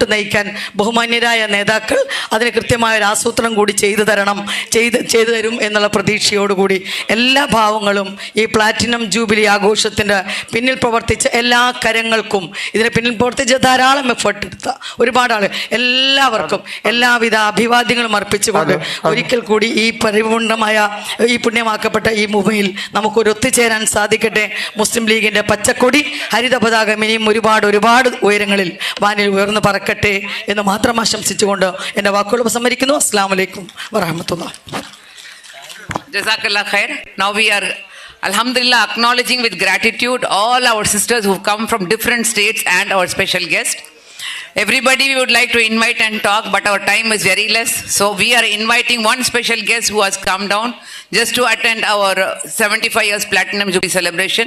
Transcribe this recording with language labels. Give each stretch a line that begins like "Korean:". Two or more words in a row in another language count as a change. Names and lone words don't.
Malayalam: നയിക്കാൻ ബഹുമാന്യരായ നേതാക്കൾ അതിന് കൃത്യമായ ഒരു ആസൂത്രണം കൂടി ചെയ്തു തരും എന്നുള്ള പ്രതീക്ഷയോടുകൂടി എല്ലാ ഭാവങ്ങളും ഈ
English: platinum jubilee
Malayalam: ആഘോഷത്തിൻ്റെ പിന്നിൽ പ്രവർത്തിച്ച എല്ലാ കരങ്ങൾക്കും, ഇതിന് പിന്നിൽ പ്രവർത്തിച്ച ധാരാളം എഫേർട്ട് എടുത്ത ഒരുപാട് ആൾ, എല്ലാവർക്കും എല്ലാവിധ അഭിവാദ്യങ്ങളും അർപ്പിച്ചുകൊണ്ട് ഒരിക്കൽ കൂടി ഈ പരിപൂർണമായ ഈ പുണ്യമാക്കപ്പെട്ട ഈ ഭൂമിയിൽ നമുക്കൊരു ഒത്തുചേരാൻ സാധിക്കട്ടെ. മുസ്ലിം ലീഗിൻ്റെ പച്ചക്കൊടി ഹരിത പതാകം ഇനിയും ഒരുപാട് ഉയരങ്ങളിൽ വാനിൽ ഉയർന്നു പറക്കട്ടെ എന്ന് മാത്രം ആശംസിച്ചുകൊണ്ട് എൻ്റെ വാക്കുകൾ ഉപസംഹരിക്കുന്നു.
Arabic: السلام عليكم ورحمة الله. جزاك الله خير.
English: Now we are, alhamdulillah, acknowledging with gratitude all our sisters who've come from different states and our special guest. Everybody we would like to invite and talk, but our time is very less. So we are inviting one special guest who has come down just to attend our 75 years Platinum Jubilee celebration.